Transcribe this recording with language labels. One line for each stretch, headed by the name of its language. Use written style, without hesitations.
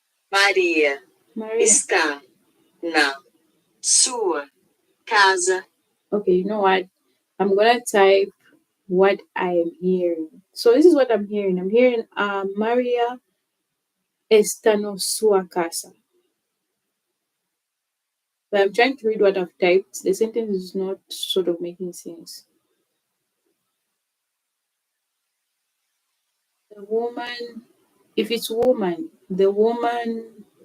Portuguese: Maria Maria. está na sua casa.
English: Okay, you know what? I'm gonna type what I am hearing. So this is what I'm hearing. I'm hearing
Portuguese: Maria está no sua casa.
English: But I'm trying to read what I've typed. The sentence is not sort of making sense. The woman, if it's woman, the woman.